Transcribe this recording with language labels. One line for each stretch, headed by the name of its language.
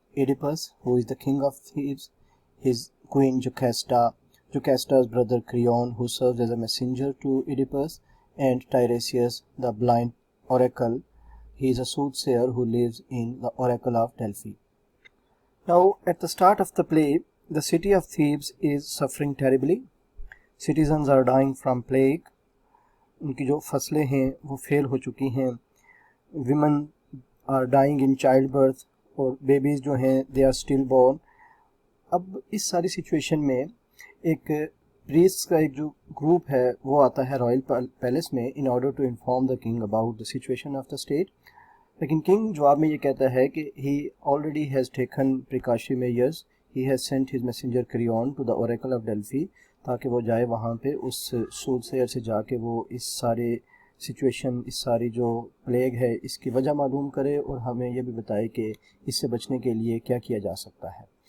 English: Oedipus, who is the king of Thebes, his queen Jocasta, Jocasta's brother Creon, who serves as a messenger to Oedipus, and Tiresias, the blind oracle. He is a soothsayer who lives in the oracle of Delphi. Now, at the start of the play, the city of Thebes is suffering terribly. Citizens are dying from plague.
Hindi: उनकी जो फसलें हैं वो fail हो चुकी हैं.
English: Women are dying in childbirth और babies जो हैं they are stillborn.
Hindi: अब इस सारी सिचुएशन में एक प्रीस्ट का एक जो ग्रुप है वो आता है रॉयल पैलेस में
English: in order to inform the king about the situation of the state.
Hindi: लेकिन किंग जवाब में ये कहता है कि
English: he already has taken precautionary measures. He has sent his messenger Creon to the oracle of Delphi
Hindi: ताकि वो जाए वहाँ पे उस सूदसेयर से जाके वो इस सारे सिचुएशन, इस सारी जो प्लेग है इसकी वजह मालूम करे और हमें ये भी बताए कि इससे बचने के लिए क्या किया जा सकता है.